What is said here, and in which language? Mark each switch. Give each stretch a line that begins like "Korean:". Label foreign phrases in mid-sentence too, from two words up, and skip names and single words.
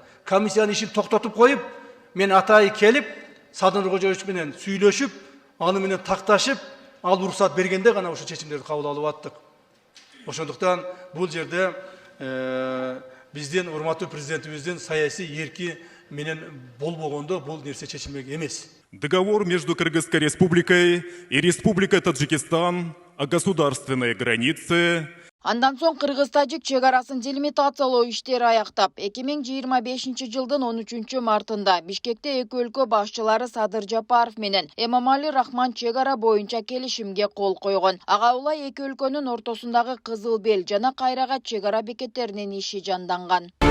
Kyrgyz: Комиссиянын ишин токтотуп коюп, мен атайы келип, Садыр Кожоевич менен сүйлөшүп, аны менен такташып, ал уруксат бергенде гана ошо чечимдерди кабыл алып аттык. Ошондуктан бул жерде биздин урматтуу президентибиздин саясий эрки менен болбогондо бул нерсе чечилмек эмес.
Russian: Договор между Кыргызской республикой и Республикой Таджикистан о государственной границе.
Kyrgyz: Андан соң Кыргыз-Тажик чегарасын делимитациялоо иштери аяктап, 2025 жылдын 13 мартында Бишкекте эки өлкө башчылары Садыр Жапаров менен Эмомали Рахман чегара боюнча келишимге кол койгон. Ага улай эки өлкөнүн ортосундагы Кызыл Бел жана Кайрагат чегара бекеттеринин иши жанданган.